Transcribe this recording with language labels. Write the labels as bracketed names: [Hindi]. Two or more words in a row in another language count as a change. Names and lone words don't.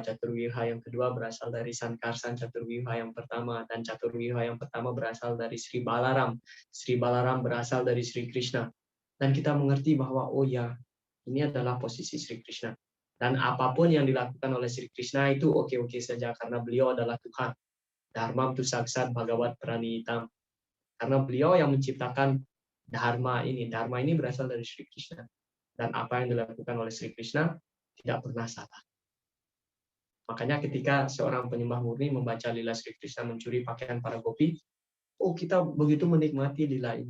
[Indonesian] Caturwiyuha yang kedua berasal dari Sankarsan Caturwiyuha yang pertama, dan Caturwiyuha yang pertama berasal dari Sri Balaram. Sri Balaram berasal dari Sri Krishna. Dan kita mengerti bahwa ini adalah posisi Sri Krishna. Dan apapun yang dilakukan oleh Sri Krishna itu oke-oke saja karena beliau adalah Tuhan. [Sanskrit] Dharma tu saksat Bhagavat Pranitam. [Indonesian] Karena beliau yang menciptakan Dharma ini. Dharma ini berasal dari Sri Krishna. Dan apa yang dilakukan oleh Sri Krishna tidak pernah salah. Makanya ketika seorang penyembah murni membaca lila Sri Krishna mencuri pakaian para gopi, oh kita begitu menikmati lila ini.